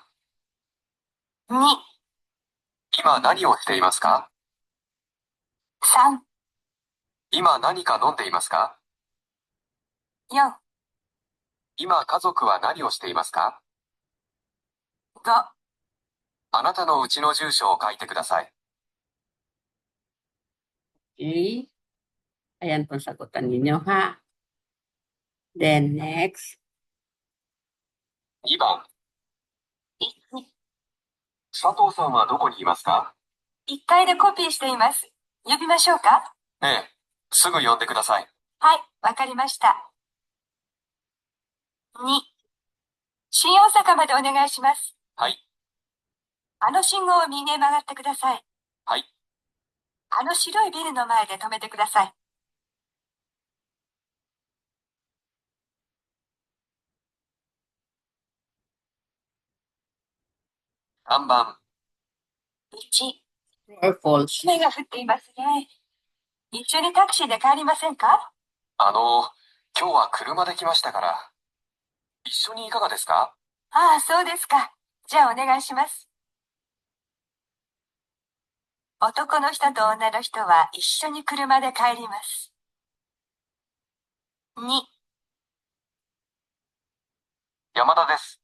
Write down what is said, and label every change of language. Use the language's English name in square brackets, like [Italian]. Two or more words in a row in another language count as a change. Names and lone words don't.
[Japanese] 2、今何をしていますか？ 3、今何か飲んでいますか？ 4、今家族は何をしていますか？ 5、あなたのうちの住所を書いてください。 [Filipino] Okay. Ayan po ang sagutan ninyo ha. [English] Then next. [Japanese] 2 番。佐藤さんはどこにいますか？1階でコピーしています。呼びましょうか？ええ、すぐ呼んでください。はい、わかりました。2、新大阪までお願いします。はい。あの信号を右へ曲がってください。はい。あの白いビルの前で止めてください。3番。1、 [English] True or false? [Japanese] 雨が降っていますね。一緒にタクシーで帰りませんか？今日は車で来ましたから、一緒にいかがですか？ああ、そうですか。じゃあお願いします。男の人と女の人は一緒に車で帰ります。2、山田です。